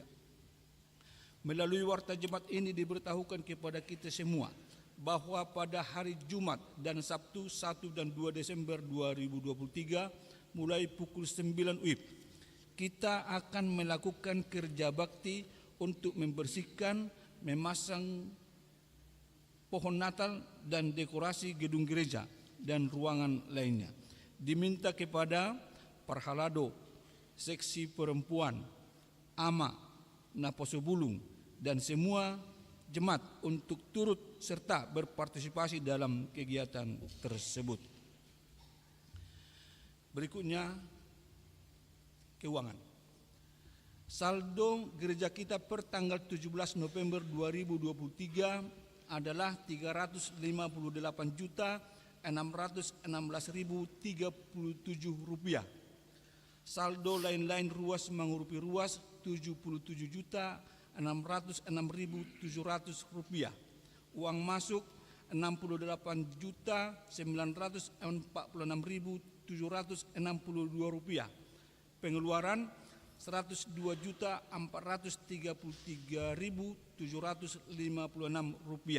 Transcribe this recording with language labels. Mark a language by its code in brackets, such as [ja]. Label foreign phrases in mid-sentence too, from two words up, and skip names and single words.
[id] Melalui warta jemaat ini diberitahukan kepada kita semua bahwa pada hari Jumat dan Sabtu 1 dan 2 Desember 2023 mulai pukul 9 WIB kita akan melakukan kerja bakti untuk membersihkan, memasang pohon Natal dan dekorasi gedung gereja dan ruangan lainnya. Diminta kepada Parhalado, seksi perempuan, ama, naposobulung, dan semua jemaat untuk turut serta berpartisipasi dalam kegiatan tersebut. Berikutnya, keuangan. Saldo gereja kita per tanggal 17 November 2023 adalah Rp358.616.037. Saldo lain-lain ruas mengurupi ruas Rp77.606.700. Uang masuk Rp68.946.762. Pengeluaran Rp102.433.756.